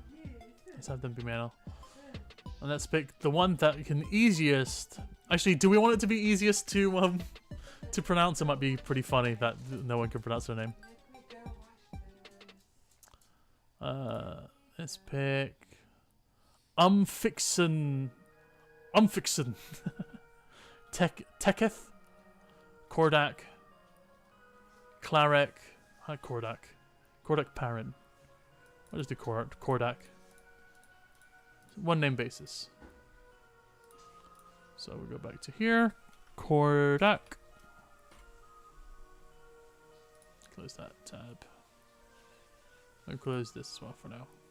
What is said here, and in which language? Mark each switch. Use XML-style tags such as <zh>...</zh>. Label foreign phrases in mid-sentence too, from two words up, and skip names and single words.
<en>Let's have them be male. And let's pick the one that can easiest. Actually, do we want it to be easiest to pronounce? It might be pretty funny that no one can pronounce their name. Let's pick Umfixen. Teketh. Kordak. Clarek. Kordak Parent. What is the Kordak? One name basis. So we go back to here. Kordak. Close that tab. I'll close this as well for now.</en>